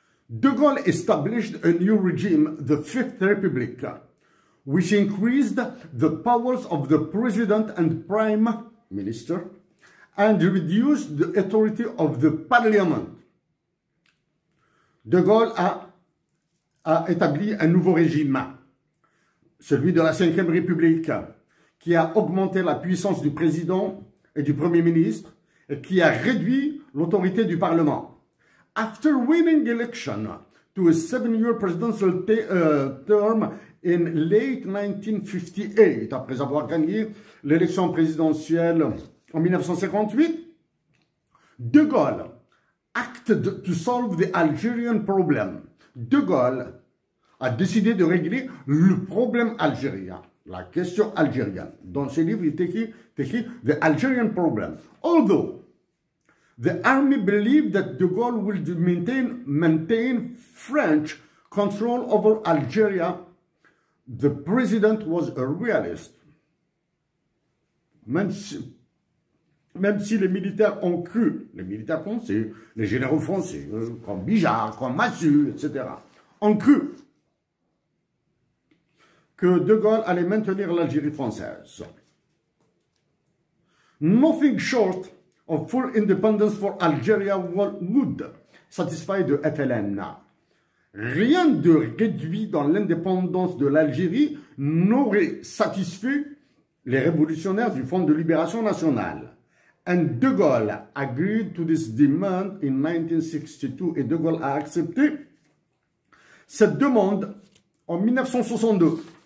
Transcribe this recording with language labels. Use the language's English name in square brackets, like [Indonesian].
[English] De Gaulle established a new regime, the Fifth Republic, which increased the powers of the president and prime minister and reduced the authority of the parliament. [French] De Gaulle a établi un nouveau régime, celui de la Cinquième République, qui a augmenté la puissance du président et du premier ministre et qui a réduit l'autorité du Parlement. [English] After winning election to a 7-year presidential term in late 1958, [French] après avoir gagné l'élection présidentielle en 1958, [English] De Gaulle acted to solve the Algerian problem. [French] De Gaulle a décidé de régler le problème algérien, la question algérienne. Dans ce livre, il est écrit [English] The Algerian Problem. Although the army believed that De Gaulle would maintain French control over Algeria, the president was a realist. [French] Même si les militaires ont cru, les militaires français, les généraux français, comme Bijard, comme Massu, etc., ont cru que De Gaulle allait maintenir l'Algérie française. [English] Nothing short of full independence for Algeria would satisfy the FLN. [French] Rien de réduit dans l'indépendance de l'Algérie n'aurait satisfait les révolutionnaires du Front de Libération Nationale. [English] And De Gaulle agreed to this demand in 1962 [French] et De Gaulle a accepté cette demande en 1962.